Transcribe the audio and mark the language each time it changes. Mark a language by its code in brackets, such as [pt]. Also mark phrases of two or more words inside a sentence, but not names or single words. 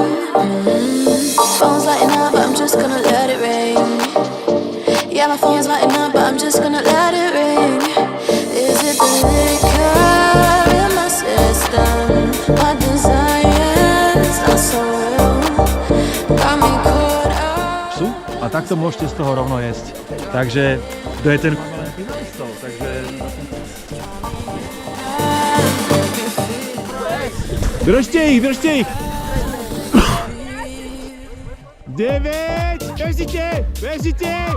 [en] Phone's lighting up, but I'm just gonna let it ring. Yeah, my phone's lighting up, but I'm just gonna let it ring. Is it the liquor in my system? My desires are so real. Got me caught up. [sk] Sú? A takto môžete z toho rovno jesť. Takže to je ten takže... Držte ich, držte ich! 9! Bežite! Bežite!